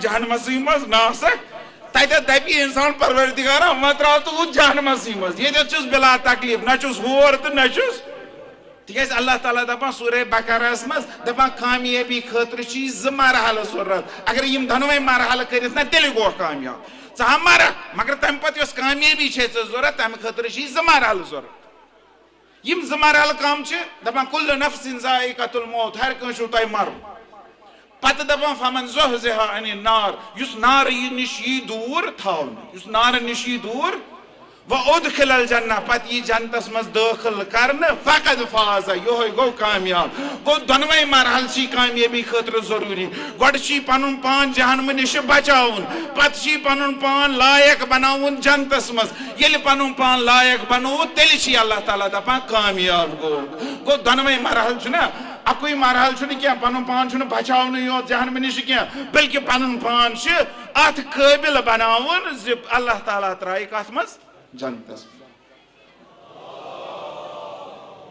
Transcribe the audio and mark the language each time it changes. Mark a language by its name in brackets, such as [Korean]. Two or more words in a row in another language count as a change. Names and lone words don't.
[Kashmiri] جہنمسٕے منٛز نہ آسکھ تتٮ۪تھ دپہِ انسان پروردگارا وۄنۍ تراو تہٕ ہُہ جہنمسٕے منٛز ییٚتٮ۪تھ چھُس بلا تکلیٖف نہ چھُس ہور تہٕ نہ چھُس تِکیٛازِ اللہ تعالیٰ دپان سورے بقرہس منٛز دپان کامیٲبی خٲطرٕ چھِ یہِ 2 مرحلہٕ ضروٗرت اگر یِم دۄنوے مرحلہٕ کٔرِتھ نا تیٚلہِ گوٚو کامیاب ژٕ ہا مرکھ مگر تمہِ پتہٕ یۄس کامیٲبی چھے ژےٚ ضروٗرت تمہِ خٲطرٕ چھِ یہِ 2 مرحلہٕ ضروٗرت یِم 2 مرحلہٕ کم چھِ دپان [Arabic] کُلُّ نفسٍ ذائقۃ [Kashmiri] الموت ہر کٲنٛسہِ چھُو تۄہہِ مرُن پتہٕ دپان [Arabic] فمن زحزح عن النار [Kashmiri] یُس نارٕ نِش یی دوٗر تھاونہٕ یُس نارٕ نِش یی دوٗر وادخل الجنہ پتہٕ یی جنتس منٛز دٲخل کرنہٕ [Arabic] فقد فاز [Kashmiri] یہوے گوٚو کامیاب گوٚو دۄنوے مرحلہٕ چھِ کامیٲبی خٲطرٕ ضروٗری گۄڈٕ چھِ پنُن پان جہنمہٕ نِش بچاوُن پتہٕ چھِ پنُن پان لایق بناوُن جنتس منٛز ییٚلہِ پنُن پان لایق بنوو تیٚلہِ چھِ اللہ تعالیٰ دپان کامیاب گوٚو دۄنوے مرحلہٕ چھُنہ اکُے مرحلہٕ چھُنہٕ کینٛہہ پنُن پان چھُنہٕ بچاونُے یوت جہنمہٕ نِش کینٛہہ بلکہِ پنُن پان چھُ اتھ قٲبِل بناوُن زِ اللہ تعالیٰ ترایہِ کتھ منٛز جنتس